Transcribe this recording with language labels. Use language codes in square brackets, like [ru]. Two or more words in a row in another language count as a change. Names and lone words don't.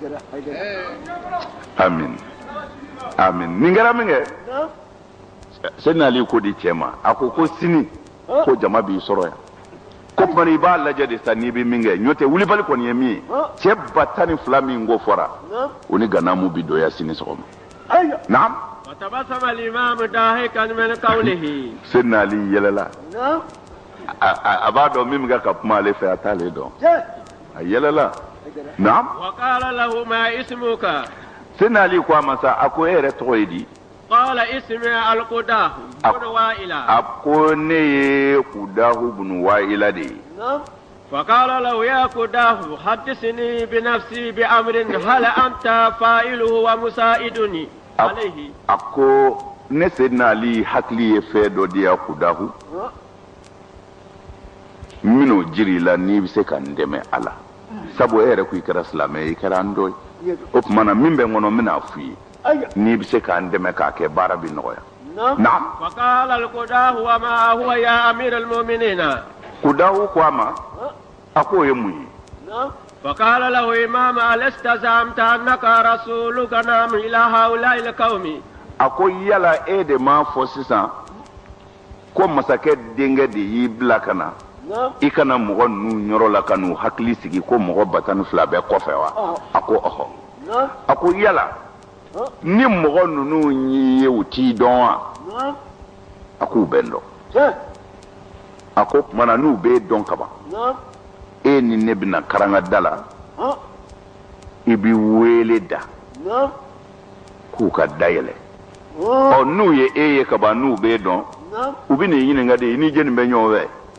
[bm] amin amin nin kɛra min kɛ Seydina Ali ko di cɛ ma a ko sini ko jama b'i sɔrɔ yan ko tuma i b'a lajɛ de sa n'i bɛ min kɛ n'o tɛ wulibali kɔni ye min ye cɛ 12 min ko fɔra o ni ganamu bi dɔya sini sɔgɔma naam [ar] وتبسم الإمام ضاحكا من قوله [bm] Seydina Ali yɛlɛla a b'a dɔn min bɛ ka kuma ale fɛ a t'ale dɔn a yɛlɛla naam [ar] وقال له ما اسمك [bm] Seydina Ali ko a ma sa a ko e yɛrɛ tɔgɔ ye di [ar] قال اسمي القداه بن وائل [bm] a ko ne ye Kudahu bun Wa'ila de ye [ar] فقال له يا قداه حدثني بنفسي بأمر هل أنت فاعله ومساعدني عليه [bm] a ko ne Seydina Ali hakili ye fɛn dɔ di ya Kudahu min'o jiri la n'i bɛ se ka n dɛmɛ a la sabu e yɛrɛ ko i kɛra silamɛ ye i kɛra an dɔ ye o tuma na min bɛ n kɔnɔ n bɛna f'i ye n'i bɛ se ka n dɛmɛ k'a kɛ baara bɛ nɔgɔya naam [ar] فقال القداه وما هو يا أمير المؤمنين [bm] Kudahu ko a ma a ko o ye mun ye [ar] فقال له إمام ألست زعمت أنك رسولك نام إلى هؤلاء القوم [bm] a ko yala e de m'a fɔ sisan ko masakɛ denkɛ de y'i bila ka na i kana mɔgɔ ninnu yɔrɔ la ka n'u hakili sigi ko mɔgɔ 12 bɛ kɔfɛ wa a ko ɔhɔ a ko yala ni mɔgɔ ninnu y'i ye u t'i dɔn wa a k'u bɛ n dɔn a ko tuma na n'u b'e dɔn kaban e ni ne bɛna karangada la i b'i wele da k'u ka dayɛlɛ ɔ n'u ye e ye kaban n'u b'e dɔn u bɛ n'i ɲininka de i ni jɛni bɛ ɲɔgɔn fɛ